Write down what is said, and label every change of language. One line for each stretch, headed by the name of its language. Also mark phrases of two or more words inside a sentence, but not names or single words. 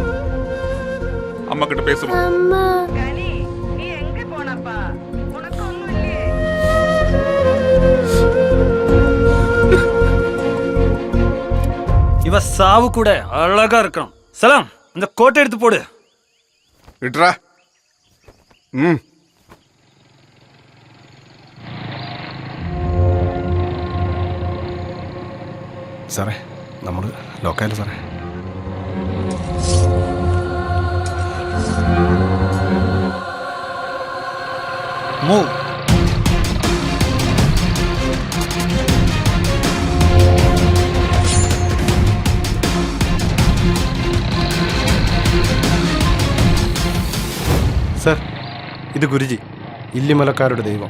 Tamil: அம்மா கிட்ட பேசுமா? அம்மா இவ சாவு கூட அழகா இருக்கணும். சலாம், அந்த கோட்டை எடுத்து போடு.
Malayalam: ഇട്രാ. സാറേ, നമ്മൾ ലോക്കായല്ലോ സാറേ. മൂവ്. സാർ, ഇത് ഗുരുജി, ഇല്ലിമലക്കാരുടെ ദൈവം.